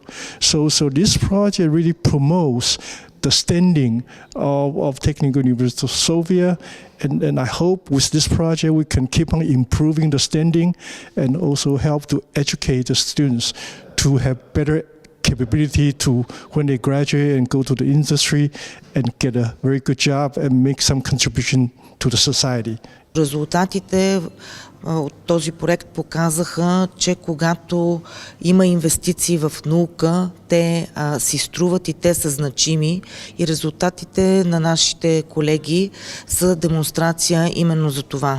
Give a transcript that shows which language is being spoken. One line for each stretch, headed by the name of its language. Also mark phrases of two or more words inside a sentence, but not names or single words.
English: So this project really promotes the standing of Technical University of Sofia, and I hope with this project we can keep on improving the standing and also help to educate the students to have better capability to, when they graduate and go to the industry and get a very good job and make some contribution to the society.
Bulgarian: Резултатите от този проект показаха, че когато има инвестиции в наука, те си струват и те са значими, и резултатите на нашите колеги са демонстрация именно за това.